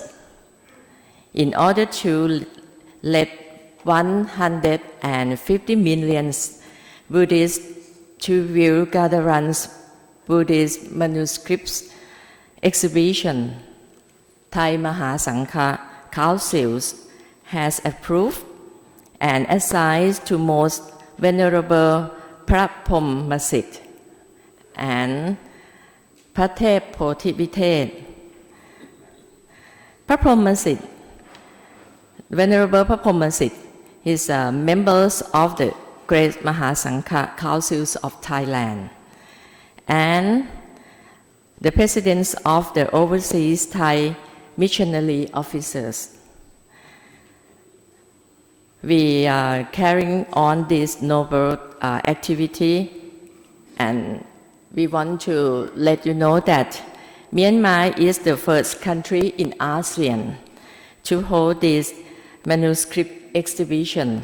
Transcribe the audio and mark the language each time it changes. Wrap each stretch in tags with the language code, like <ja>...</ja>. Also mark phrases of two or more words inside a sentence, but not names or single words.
<en>In order to let 150 million Buddhists to view Gandharan's Buddhist manuscripts exhibition, Thai Mahasangha Councils has approved and assigned to Most Venerable Phra Phom Masit and Phra Thep Pothipithet. Phra Phom Masit, Venerable Phra Phom Masit, is members of the Great Mahasangha Councils of Thailand and the presidents of the overseas Thai missionary officers. We are carrying on this noble activity, and we want to let you know that Myanmar is the first country in ASEAN to hold this manuscript exhibition.</en>